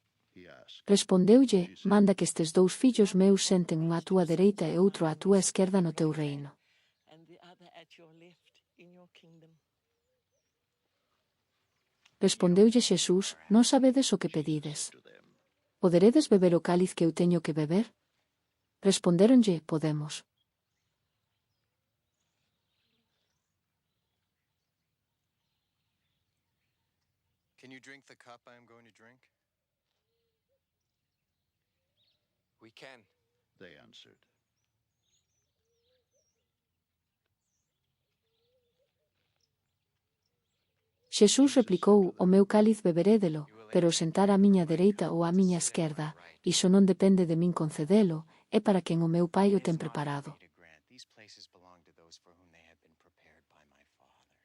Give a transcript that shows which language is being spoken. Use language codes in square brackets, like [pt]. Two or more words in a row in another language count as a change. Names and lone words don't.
[gl] Respondeulle, manda que estes dous fillos meus senten un á túa dereita e outro á túa esquerda no teu reino. Respondeulle Xesús, non sabedes o que pedides. Poderedes beber o cáliz que eu teño que beber? Respondéronlle, podemos. [en] Can you drink the cup I am going to drink? We can. They answered. [gl] Xesús replicou, o meu cáliz beberédelo, pero sentar á miña dereita ou á miña esquerda, iso non depende de min concedelo, é para quen o meu Pai o ten preparado. [en] These places belong to those for whom they have been prepared by my Father.